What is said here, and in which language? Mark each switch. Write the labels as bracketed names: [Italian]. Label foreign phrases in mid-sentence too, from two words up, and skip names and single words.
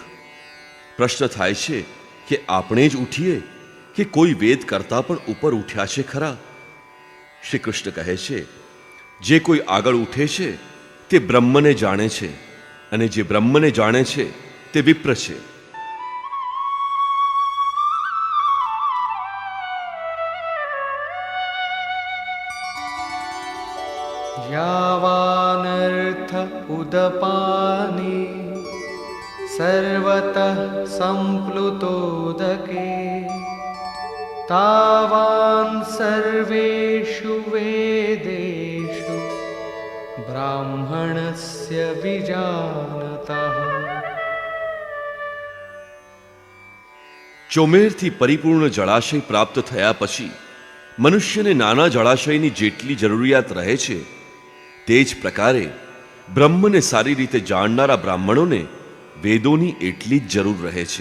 [Gujarati] પ્રશ્ન થાય છે કે આપણે જ ઉઠીએ કે કોઈ વેદ કરતા પણ ઉપર ઉઠ્યા છે ખરા? શ્રી કૃષ્ણ કહે છે, જે કોઈ આગળ ઉઠે છે તે બ્રહ્મને જાણે છે, અને જે બ્રહ્મને જાણે છે તે વિપ્ર છે. [Sanskrit] यावानर्थ उदपाने सर्वतः सम्प्लुतोदके तावान् सर्वेषु वेदेषु ब्राह्मणस्य विजानतः. [Gujarati] ચોમેરથી પરિપૂર્ણ જળાશય પ્રાપ્ત થયા પછી મનુષ્યને નાના જળાશયની જેટલી જરૂરિયાત રહે છે, તે જ પ્રકારે બ્રહ્મને સારી રીતે જાણનારા બ્રાહ્મણોને વેદોની એટલી જ જરૂર રહે છે.